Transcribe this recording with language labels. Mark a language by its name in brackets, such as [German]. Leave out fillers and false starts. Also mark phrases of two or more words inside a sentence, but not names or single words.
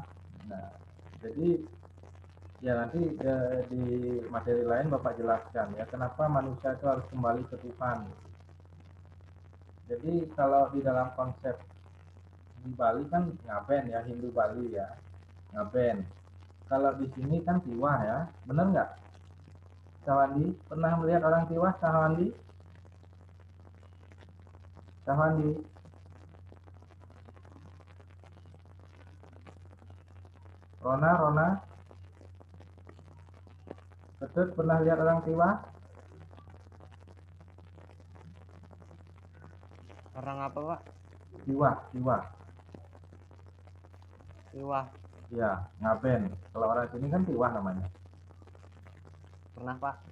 [Indonesian] Nah, jadi ya nanti di materi lain Bapak jelaskan ya kenapa manusia itu harus kembali ke Tuhan. Jadi kalau di dalam konsep di Bali kan ngaben ya, Hindu Bali ya, ngaben. Kalau di sini kan tiwah ya, benar nggak? Sawandi pernah melihat orang tiwah? Sawandi? Sawandi? Rona? Ketut pernah lihat orang tiwah? Orang apa, Pak? Tiwah. Iwah. Ya, ngaben. Kalau orang sini kan tiwah namanya. Pernah, Pak.